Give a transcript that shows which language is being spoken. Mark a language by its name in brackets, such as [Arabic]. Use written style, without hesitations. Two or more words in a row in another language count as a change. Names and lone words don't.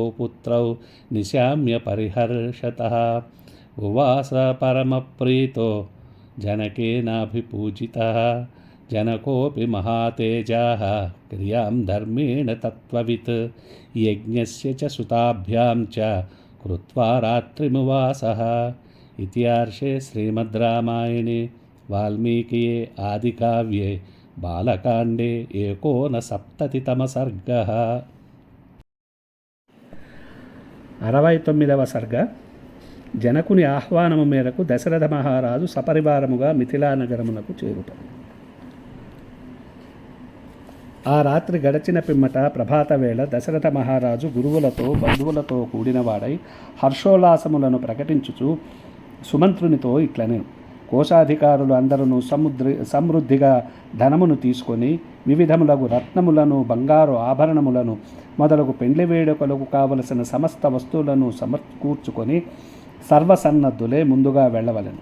[Sanskrit] पुत्रौ निशाम्य परिहर्षतः उवास परमप्रीतो जनकेनाभिपूजितः जनकोऽपि महातेजाः क्रियां धर्मेण तत्त्ववित् यज्ञस्य च सुताभ्यां च कृत्वा रात्रिमुवासः इत्यार्षे श्रीमद्रामायणे वाल्मीकिये आदिकाव्ये बालकाण्डे 69వ सर्गः [Telugu] 69వ सर्ग జనకుని ఆహ్వానము మేరకు దశరథ మహారాజు సపరివారముగా మిథిలా నగరమునకు చేరుట. ఆ రాత్రి గడచిన పిమ్మట ప్రభాత వేళ దశరథ మహారాజు గురువులతో బంధువులతో కూడినవాడై హర్షోల్లాసములను ప్రకటించుచు సుమంత్రునితో ఇట్లనే: కోశాధికారులు అందరూ సమృద్ధిగా ధనమును తీసుకొని వివిధములగు రత్నములను బంగారు ఆభరణములను మొదలగు పెండ్లి వేడుకలకు కావలసిన సమస్త వస్తువులను సమకూర్చుకొని సర్వసన్నద్ధులే ముందుగా వెళ్ళవలెను.